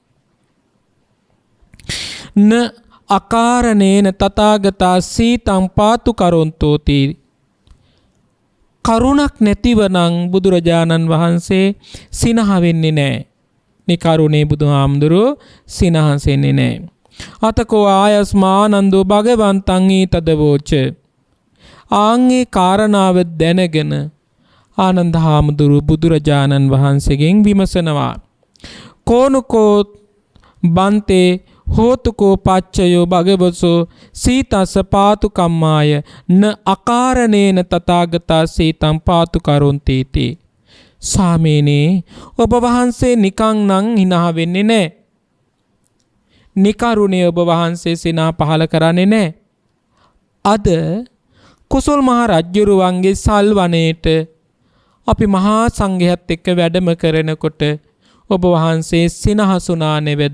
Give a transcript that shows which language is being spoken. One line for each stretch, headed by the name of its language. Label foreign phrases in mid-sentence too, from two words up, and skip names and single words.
Pali: න අකාරණේන තථාගතා සීතං පාතු කරොන්තෝති.
Sinhala: කරුණක් නැතිවනම් බුදුරජාණන් වහන්සේ සිනහ වෙන්නේ නැහැ. මේ කරුණේ බුදුහාමුදුරුවෝ සිනහසෙන්නේ නැහැ.
Pali: අතකෝ ආයස්මානන්දෝ භගවන්තං ඊතදවෝච.
Sinhala: ආන්ගේ කාරණාව දැනගෙන ආනන්ද හාමුදුරුව බුදුරජාණන් වහන්සේගෙන් විමසනවා.
Pali: කෝනුකෝ බන්තේ හෝතුකෝ පච්චයෝ භගවසෝ සීතස්ස පාතු කම්මාය න අකාරණේන තථාගතා සීතං පාතු කරොන්තීති.
Sinhala: ස්වාමීනි, ඔබ වහන්සේ නිකං නම් hina වෙන්නේ නැහැ. නිකරුණේ ඔබ වහන්සේ සිනා පහල කරන්නේ නැහැ. අද කුසල් මහ රජුරුවන්ගේ සල්වනයේට අපි මහා සංඝයාත් එක්ක වැඩම කරනකොට ඔබ වහන්සේ සිනහසුනා නෙවෙද?